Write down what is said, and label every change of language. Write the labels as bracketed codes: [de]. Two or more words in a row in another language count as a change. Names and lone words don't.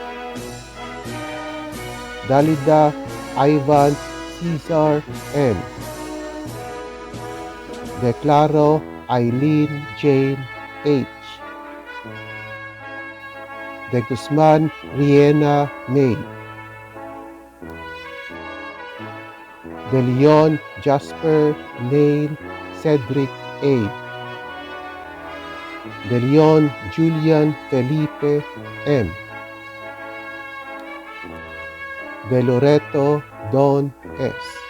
[en] Dalida Ivan Cesar N. Declaro Eileen Jane H. De Guzman Riena May. De Leon Jasper Neil Cedric A. De Leon Julian Felipe M. De Loreto Don S.